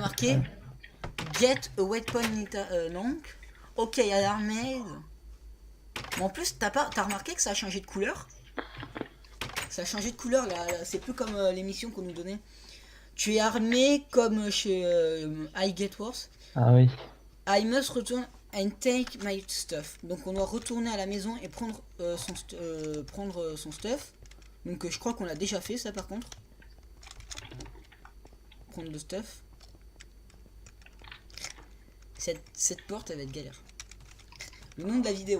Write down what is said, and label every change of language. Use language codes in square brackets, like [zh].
[fr] marqué [en] get a weapon long. [fr] Ok, il y a l'armée. Mais en plus, t'as remarqué que ça a changé de couleur? Ça a changé de couleur là, c'est plus comme l'émission qu'on nous donnait. Tu es armé comme chez I Get Worse. Ah oui. [en] I must return and take my stuff. [fr] Donc on doit retourner à la maison et prendre, prendre son stuff. Donc je crois qu'on l'a déjà fait ça par contre. Prendre le stuff. Cette porte elle va être galère. Le nom de la vidéo.